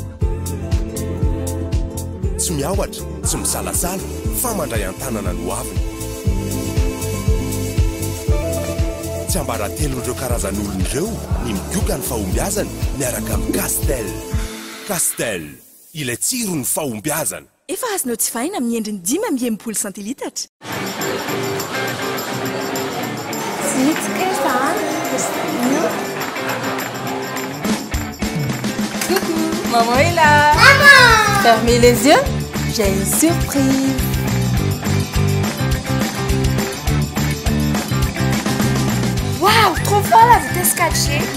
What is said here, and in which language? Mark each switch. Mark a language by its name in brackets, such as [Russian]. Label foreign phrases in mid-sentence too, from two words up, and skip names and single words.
[Malagasy] Tsy miawatra, tsy misalasala, fa mandray an-tanana no aviny. Tsy ambaratelo ireo karazan'olona ireo ny migioka ny fahombiazana miaraka amin'ny Castel. Castel, ilay tsiro ny fahombiazana. Efa azonao tsy vaina amin'ny endriny 5.0 centilitatra. [French] Coucou, maman est là. Maman! Fermez les yeux, j'ai une surprise. Waouh, trop fort la vitesse 4G.